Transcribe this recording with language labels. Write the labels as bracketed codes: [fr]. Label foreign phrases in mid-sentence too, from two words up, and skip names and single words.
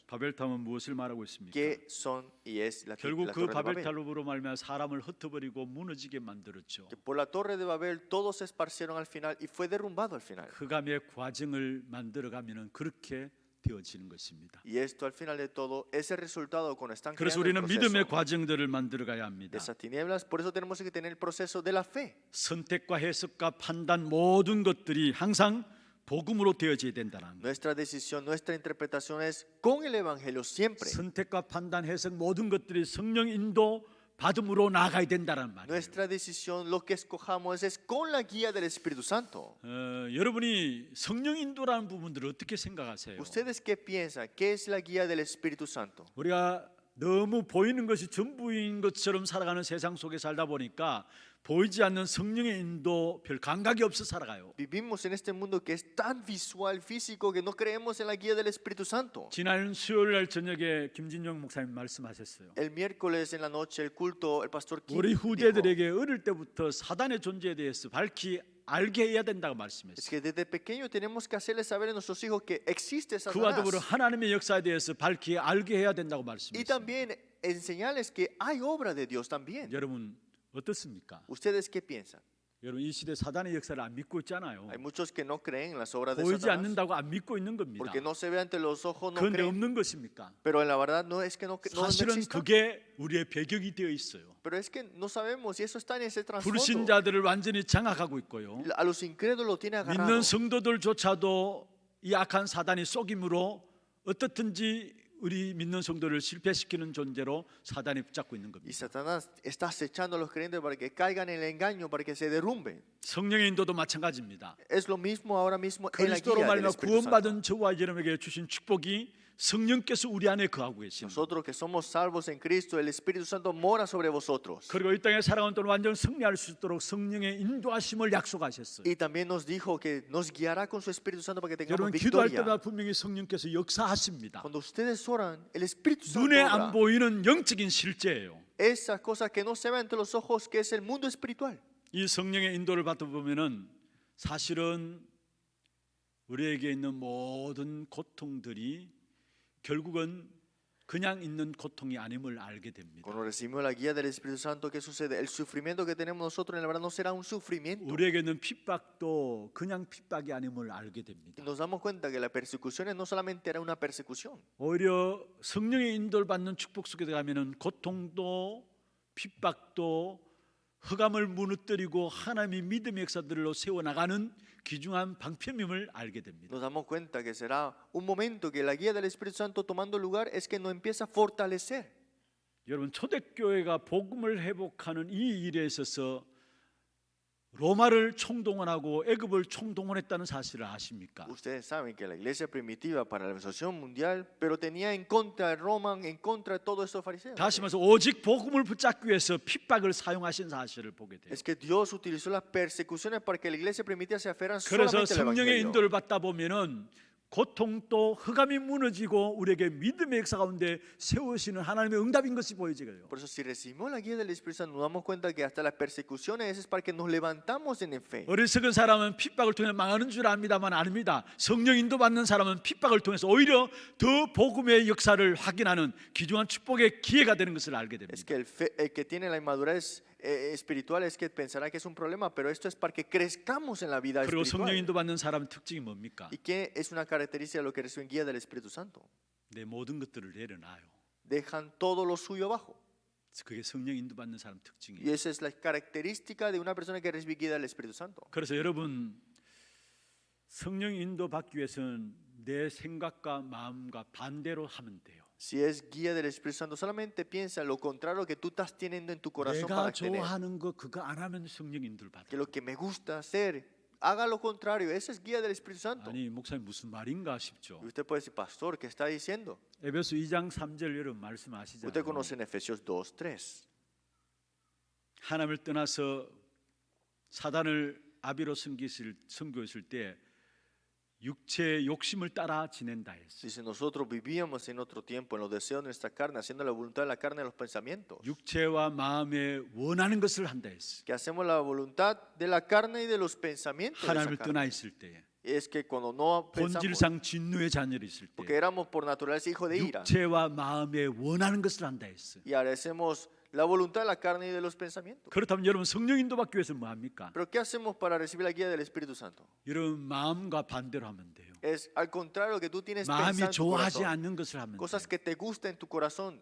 [ko] 바벨탑은 무엇을 말하고 있습니까? [es] ¿Qué son y es la [ko] 결국 [es] la [ko] 그 [es] torre de Babel? [ko] 바벨탑으로 말미암아 사람을 흩어버리고 무너지게 만들었죠. [es] Que por la torre de Babel todos se esparcieron al final y fue derrumbado al final. [ko] 흑암의 과정을 만들어가면은 그렇게 되어지는 것입니다. [es] Y esto al final de todo es el resultado cuando están [ko] 그래서 [es] creando el [ko] 우리는 믿음의 [es] proceso [ko] 과정들을 만들어가야 [es] de [ko] 합니다. [es] esas tinieblas. Por eso tenemos que tener el proceso de la fe. [ko] 선택과 해석과 판단 모든 것들이 항상 복음으로 되어져야 된다는 것. [es] Nuestra decisión, nuestra interpretación es con el Evangelio siempre. [ko] 선택과 판단, 해석 모든 것들이 성령 인도 받음으로 나가야 된다는 말이에요. [es] Nuestra decisión, lo que escojamos es con la guía del Espíritu Santo. [ko] 여러분이 성령 인도라는 부분들을 어떻게 생각하세요? [es] ¿Ustedes qué piensan? ¿Qué es la guía del Espíritu Santo? [ko] 우리가 너무 보이는 것이 전부인 것처럼 살아가는 세상 속에 살다 보니까 보이지 않는 성령의 인도 별 감각이 없어 살아가요. [es] Vivimos en este mundo que es tan visual, físico, que no creemos en la guía del Espíritu Santo. [ko] 지난 수요일 날 저녁에 김진영 목사님 말씀하셨어요. [es] El miércoles en la noche, el culto, el pastor Kim [ko] 우리 [es] dijo, [ko] 후대들에게 어릴 때부터 사단의 존재에 대해서 밝히 알게 해야 된다고 [es] es [ko] 말씀했어요. [es] que desde pequeño tenemos que hacerles saber a nuestros hijos que existe [ko] 그와 더불어 [es] Satanás. [ko] 하나님의 역사에 대해서 밝히 알게 해야 된다고 [es] Y [ko] 말씀했어요. [es] también enseñarles que hay obra de Dios también. [ko] 여러분 어떻습니까? [es] ¿Ustedes qué piensan? [ko] 여러분 이 시대 사단의 역사를 안 믿고 있잖아요. [es] Hay muchos que no creen en las obras de [ko] 보이지 [es] Satanás [ko] 않는다고 안 믿고 있는 겁니다. [es] porque no se ve ante los ojos, no [ko] 그런데 [es] creen. [ko] 없는 것입니까? [es] Pero en la verdad no es que no [ko] 사실은 [es] exista. [ko] 그게 우리의 배경이 되어 있어요. [es] Pero es que no sabemos y eso está en ese trasfondo. [ko] 불신자들을 완전히 장악하고 있고요. [es] A los incrédulos lo tiene agarrado. [ko] 믿는 성도들조차도 이 악한 사단이 속임으로 어떻든지 우리 믿는 성도를 실패시키는 존재로 사단이 붙잡고 있는 [es] Y [ko] 겁니다. [es] Satanás está acechando a los creyentes para que caigan en el engaño, para que se derrumben. [ko] 성령의 인도도 마찬가지입니다. [es] Es lo mismo ahora mismo en la [ko] 그리스도로 [es] guía del [ko] 말미암아 [es] Espíritu Santo. [ko] 구원받은 저와 여러분에게 주신 축복이 성령께서 우리 안에 거하고 계십니다. [es] Nosotros que somos salvos en Cristo, el Espíritu Santo mora sobre vosotros. [ko] 그리고 이 땅에 살아가는 동안 완전 승리할 수 있도록 성령의 인도하심을 약속하셨어요. [es] Y también nos dijo que nos guiará con su Espíritu Santo para que tengamos [ko] 여러분 기도할 [es] victoria. [ko] 때마다 분명히 성령께서 역사하십니다. [es] Cuando ustedes oran, el Espíritu Santo [ko] 눈에 [es] obra. [ko] 안 보이는 영적인 실제예요. [es] Esas cosas que no se ven ante los ojos, que es el mundo espiritual. [ko] 이 성령의 인도를 받다 보면은 사실은 우리에게 있는 모든 고통들이 결국은 그냥 있는 고통이 아님을 알게 됩니다. [es] Cuando recibimos la guía del Espíritu Santo, ¿qué sucede? El sufrimiento que tenemos nosotros en la verdad no será un sufrimiento. [ko] 우리에게는 핍박도 그냥 핍박이 아님을 알게 [es] Y [ko] 됩니다. [es] nos damos cuenta que la persecución no solamente era una persecución. [ko] 오히려 성령의 인도를 받는 축복 속에 들어가면은 고통도 핍박도 흑암을 무너뜨리고 하나님의 믿음의 역사들로 세워나가는 귀중한 방편임을 알게 됩니다. [es] Nos damos cuenta que será un momento que la guía del Espíritu Santo tomando lugar es que nos empieza a fortalecer. [ko] 여러분 초대교회가 복음을 회복하는 이 일에 있어서 로마를 총동원하고 애굽을 총동원했다는 사실을 아십니까? [es] Ustedes saben que la iglesia primitiva para la evangelización mundial, pero tenía en contra de Roma, en contra de todos estos fariseos. [ko] 다시 말해서 오직 복음을 붙잡기 위해서 핍박을 사용하신 사실을 보게 돼요. [es] Es que Dios utilizó las persecuciones para que la iglesia primitiva se aferran [ko] 그래서 [es] solamente al [ko] 성령의 [es] evangelio. [ko] 인도를 받다 보면은 고통도 흑암이 무너지고 우리에게 믿음의 역사 가운데 세우시는 하나님의 응답인 것이 보여지고요. [es] Por eso si recibimos la guía del Espíritu Santo nos damos cuenta que hasta las persecuciones es para que nos levantamos en fe. [ko] 어리석은 사람은 핍박을 통해 망하는 줄 압니다만 아닙니다. 성령 인도받는 사람은 핍박을 통해서 오히려 더 복음의 역사를 확인하는 귀중한 축복의 기회가 되는 것을 알게 됩니다. [es] Es que el que tiene la inmadurez espiritual es que pensará que es un problema, pero esto es para que crezcamos en la vida [ko] 그리고 성령 [es] espiritual. [ko] 인도받는 사람의 특징이 뭡니까? [es] ¿Y qué es una característica de lo que reciben guía del Espíritu Santo? [ko] 내 모든 것들을 내려놔요. [es] Dejan todo lo suyo abajo. [ko] 그게 성령 인도받는 사람 [es] Y [ko] 특징이에요. [es] esa es la característica de una persona que recibe guía del Espíritu Santo. [ko] 그래서 여러분 성령 인도받기 위해서는 내 생각과 마음과 반대로 하면 돼요. [es] Si es guía del Espíritu Santo, solamente piensa lo contrario que tú estás teniendo en tu corazón [ko] 내가 [es] para tener. [ko] 좋아하는 거 그거 안 하면 성령 인도를 받아. [es] Que lo que me gusta hacer, haga lo contrario. Esa es guía del Espíritu Santo. [ko] 아니 목사님 무슨 말인가 싶죠. [es] Y usted puede decir, pastor, ¿qué está diciendo? [ko] 에베소 2장 3절 여러분 [es] Usted [ko] 말씀하시잖아요. [es] conoce en Efesios 2:3. [ko] 하나님을 떠나서 사단을 아비로 섬기셨을 때 육체의 욕심을 따라 지낸다 했어요. [es] Dice, nosotros vivíamos en otro tiempo en los deseos de nuestra carne, haciendo la voluntad de la carne y los pensamientos. [ko] 육체와 마음에 원하는 것을 한다 했어요. [es] Que hacemos la voluntad de la carne y de los pensamientos de esa [ko] 하나님을 떠나 [es] carne. [ko] 있을 때 [es] Es que cuando no pensamos, [ko] 본질상 진노의 자녀로 있을 [es] porque [ko] 때 [es] éramos por naturaleza hijos de ira, [ko] 육체와 마음에 원하는 것을 한다 했어요. [es] y ahora hacemos la voluntad de la carne y de los pensamientos. [ko] 그렇다면 여러분 성령 인도 받기 위해서는 뭐 합니까? [es] Pero ¿qué hacemos para recibir la guía del Espíritu Santo? [ko] 여러분 마음과 반대로 하면 돼요. [es] Es al contrario que tú tienes [ko] 마음이 [es] pensado en tu [ko] 좋아하지 [es] corazón, [ko] 않는 것을 하면 돼요. [es] cosas que te gustan en tu corazón.